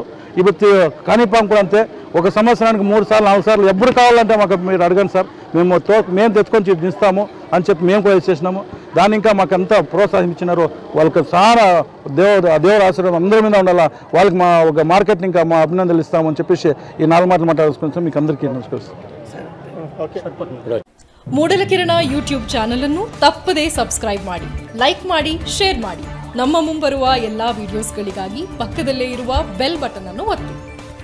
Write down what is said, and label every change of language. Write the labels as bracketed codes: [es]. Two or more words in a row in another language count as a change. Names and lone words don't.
[te] ఇప్పుడు కాణిపాకం కూడా అంతే ఒక సంవత్సరానికి 3 సార్లు 4 సార్లు ఎప్పుడు కావాలంటే మాకు మీరు అడగండి సార్ మేము తెచ్చుకొని ఇస్తాము అని చెప్పి మేము కూడా చేసినాము. దాన్ని ఇంకా మాకు అంతా ప్రోత్సహించినారు. వాళ్ళకి చాలా దేవుడు ఆశీర్వాదం అందరి మీద ఉండాలా. వాళ్ళకి మా ఒక మార్కెట్ని ఇంకా మా అభినందనలు ఇస్తామని చెప్పేసి ఈ 4 మాటలు మాట్లాడుకుంటాం. మీకు అందరికీ నమస్కరిస్తాం. [kn] ಮೂಡಲ ಕಿರಣ [en] YouTube channel [kn] ಅನ್ನು ತಪ್ಪದೇ ಸಬ್ಸ್ಕ್ರೈಬ್ ಮಾಡಿ, ಲೈಕ್ ಮಾಡಿ, ಶೇರ್ ಮಾಡಿ. ನಮ್ಮ ಮುಂಬರುವ ಎಲ್ಲಾ ವಿಡಿಯೋಸ್ಗಳಿಗಾಗಿ ಪಕ್ಕದಲ್ಲೇ ಇರುವ [en] bell button [kn] ಅನ್ನು ಒತ್ತಿ.